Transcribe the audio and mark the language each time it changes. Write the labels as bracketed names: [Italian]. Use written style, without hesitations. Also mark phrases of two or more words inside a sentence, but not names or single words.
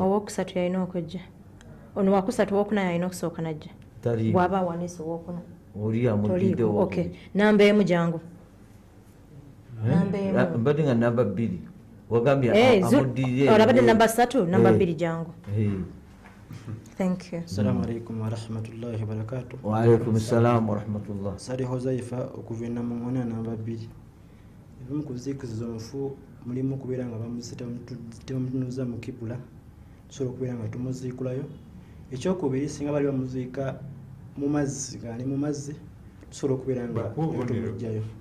[Ganda] owokusatu yalina okujja ono wakusatu owokuna yalina okusooka najja bwaba awanise owokuna oli amugidde namba emu jangu mbadde nga namba 2 wagambye amuddirire olabadde namba 3 namba 2 jangu. [English] Thank you. [Arabic] السلام عليكم ورحمة الله وبركاته. وعليكم السلام ورحمة الله. [Ganda] Sali Hozaifa okuva e Namuŋŋona namba 2. Ebimu ku ziikiriza omufu mulimu okubeera nga tebamutunuza mu kibula, tusobola okubeera nga tumuziikulayo. Ekyokubiri singa bali bamuziika mu mazzi nga ali mu mazzi tusobola okubeera nga tumugjayo.